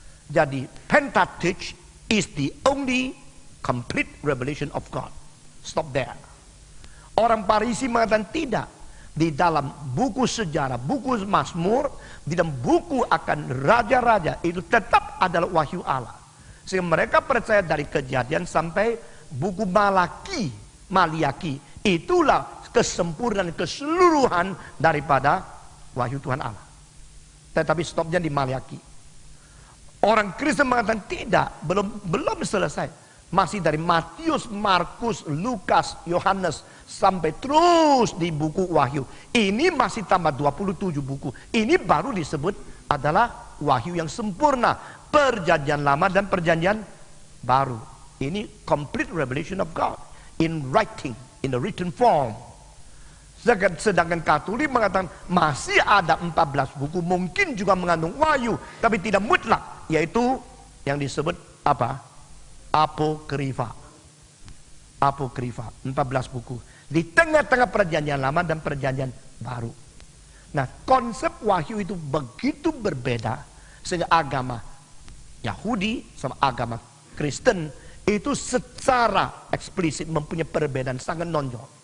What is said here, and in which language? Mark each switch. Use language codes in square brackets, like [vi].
[en] Jadi Pentateuch is the only complete revelation of God. Stop there. [id] Orang Parisi mengatakan tidak. Di dalam buku sejarah, buku Mazmur, di dalam buku akan raja-raja itu tetap adalah wahyu Allah. Sehingga mereka percaya dari Kejadian sampai buku Maliaki, itulah kesempurnaan keseluruhan daripada wahyu Tuhan Allah. Tetapi stopnya di Maliaki. Orang Kristen mengatakan tidak, belum selesai. Masih dari Matius, Markus, Lukas, Yohanes sampai terus di buku Wahyu. Ini masih tambah 27 buku. Ini baru disebut adalah wahyu yang sempurna. Perjanjian lama dan perjanjian baru. [en] Ini complete revelation of God in writing, in the written form. [id] Sedangkan Katolik mengatakan masih ada 14 buku, mungkin juga mengandung wahyu, tapi tidak mutlak, yaitu yang disebut apa? Apokrifa. Apokrifa, 14 buku. Di tengah-tengah perjanjian lama dan perjanjian baru. Nah, konsep wahyu itu begitu berbeda sehingga agama Yahudi sama agama Kristen itu secara eksplisit mempunyai perbedaan sangat menonjol.